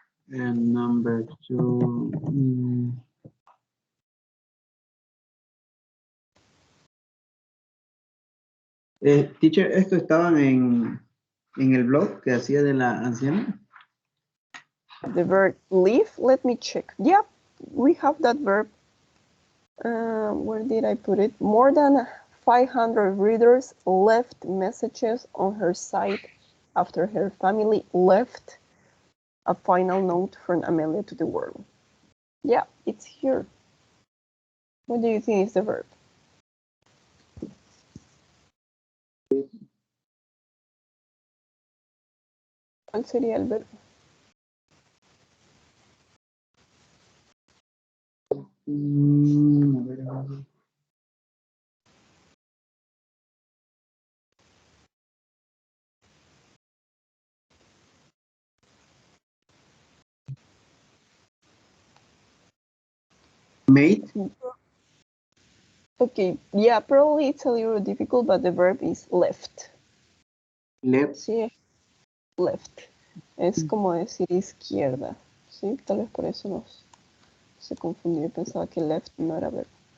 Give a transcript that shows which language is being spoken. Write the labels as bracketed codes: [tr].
[en] And number two, teacher, [es] esto estaban en el blog que hacía de la anciana. [en] The verb live, let me check. Yeah, we have that verb. Where did I put it? More than 500 readers left messages on her site after her family left a final note from Amelia to the world. Yeah, it's here. What do you think is the verb? [es] ¿Cuál sería el verbo? A ver. [en] Made. Okay, yeah, probably it's a little difficult, but the verb is left. Left. [es] Sí, left. Es como decir izquierda. Sí, tal vez por eso se confundió y pensaba que left no era verbo.